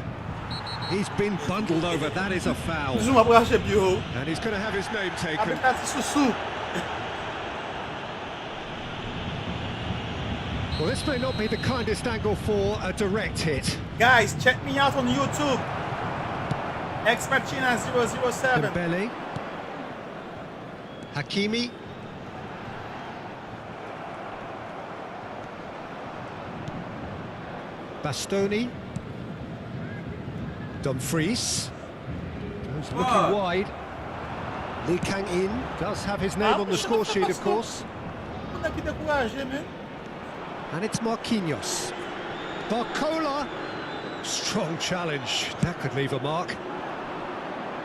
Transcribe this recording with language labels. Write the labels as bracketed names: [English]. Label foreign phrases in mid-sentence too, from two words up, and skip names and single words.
[English] He's been bundled over, that is a foul. And he's going to have his name taken. Well, this may not be the kindest angle for a direct hit. Guys, check me out on YouTube. XMartina007. Dembele. Hakimi. Bastoni. Dumfries. Goes looking wide. Lee Kang-in does have his name on the score sheet, of course. And it's Marquinhos. Barcola. Strong challenge. That could leave a mark.